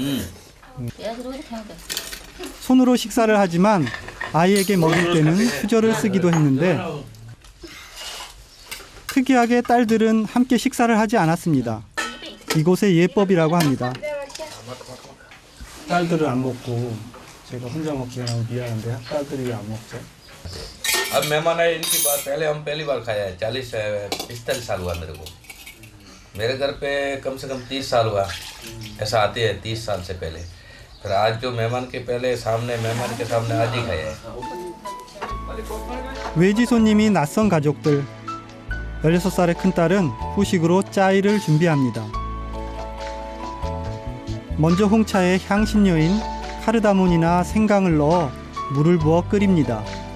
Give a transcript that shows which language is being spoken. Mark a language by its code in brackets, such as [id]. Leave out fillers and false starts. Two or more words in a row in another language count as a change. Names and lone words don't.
[ko] 손으로 식사를 하지만 아이에게 먹일 때는 수저를 쓰기도 했는데 특이하게 딸들은 함께 식사를 하지 않았습니다. 이곳의 예법이라고 합니다. 딸들은 안 먹고 제가 혼자 먹기가 너무 미안한데 딸들이 왜 안 먹죠? [hi] अब मेहमान आए इनकी बात पहले हम पहली बार खाया है 40-45 साल हुआ मेरे को मेरे घर पे कम से कम 30 साल हुआ ऐसा आते हैं 30 साल से पहले फिर आज जो मेहमान के पहले सामने मेहमान के सामने आज ही खाया है [ko] 외지 손님이 낯선 가족들 16살의 큰딸은 후식으로 짜이를 준비합니다. 먼저 홍차에 향신료인 카르다몬이나 생강을 넣어 물을 부어 끓입니다.